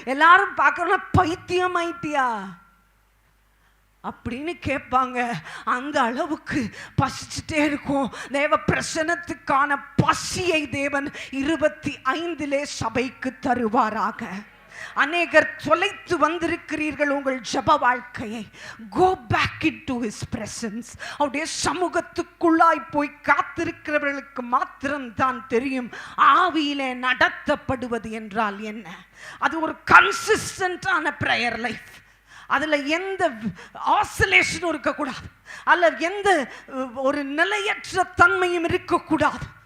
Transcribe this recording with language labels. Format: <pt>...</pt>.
<ta>எல்லாரும் பார்க்கணும், பைத்தியம் ஆயிட்டியா அப்படின்னு கேட்பாங்க. அந்த அளவுக்கு பசிச்சுட்டே இருக்கும். தேவ பிரசன்னத்துக்கான பசியை தேவன் 25 சபைக்கு தருவாராக. அநேகர் தொலைத்து வந்திருக்கிறீர்கள் உங்கள் ஜெப வாழ்க்கையை.</ta> <en>Go back into his presence.</en> <ta>அவருடைய சமூகத்துக்குள்ளாய் போய் காத்திருக்கிறவர்களுக்கு மாத்திரம்தான் தெரியும் ஆவியிலே நடத்தப்படுவது என்றால் என்ன. அது ஒரு கன்சிஸ்டன்டான பிரேயர் லைஃப். அதுல எந்த ஆசிலேஷனும் இருக்கக்கூடாது, அல்லது எந்த ஒரு நிலையற்ற தன்மையும் இருக்கக்கூடாது.</ta>